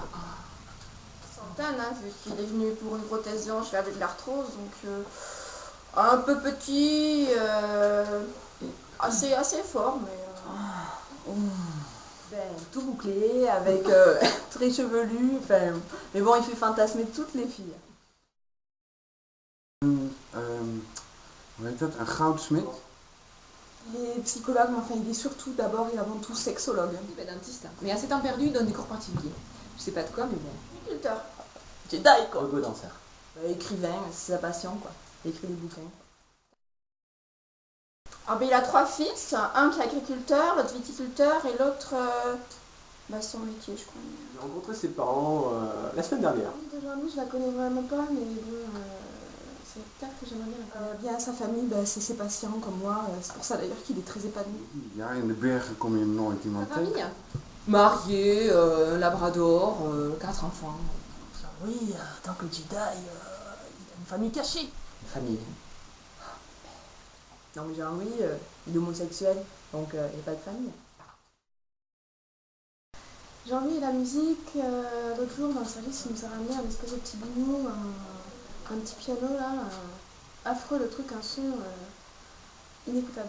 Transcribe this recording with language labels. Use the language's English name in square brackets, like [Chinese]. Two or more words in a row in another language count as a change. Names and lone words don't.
[French] Centaine, hein, vu qu'il est venu pour une prothèse de hanche avec de l'arthrose, donc un peu petit, assez fort, mais tout bouclé, avec très chevelu, enfin, mais bon, il fait fantasmer toutes les filles. [Dutch] Hoe heet dat? Een goudsmid? [French] Il est psychologue, mais enfin il est surtout d'abord et avant tout sexologue. il est dentiste. Mais à ses temps perdus, il donne des cours particuliers. Je sais pas de quoi, mais bon. Sculpteur. Jedi, quoi. Hugo danseur. Écrivain, c'est sa passion, quoi. Il écrit des bouquins. Ah ben, il a 3 fils, un qui est agriculteur, l'autre viticulteur et l'autre, son métier, je crois. J'ai rencontré ses parents la semaine dernière. De Jean-Louis, je la connais vraiment pas, mais bon, c'est peut-être que j'aimerais bien la connaître. Bien sa famille, c'est ses patients comme moi, c'est pour ça d'ailleurs qu'il est très épanoui. [Dutch] Ja, in de bergen kom je nooit iemand [French] Sa [Dutch] tegen. [French] famille, marié, un labrador, 4 enfants. Oui, tant que Jedi, il a une famille cachée. Famille. Non mais Jean-Louis, il est homosexuel, donc il n'y a pas de famille. Jean-Louis et la musique, l'autre jour dans le service, il nous a ramené un espèce de petit bidon, un petit piano là, affreux le truc, un son inécoutable.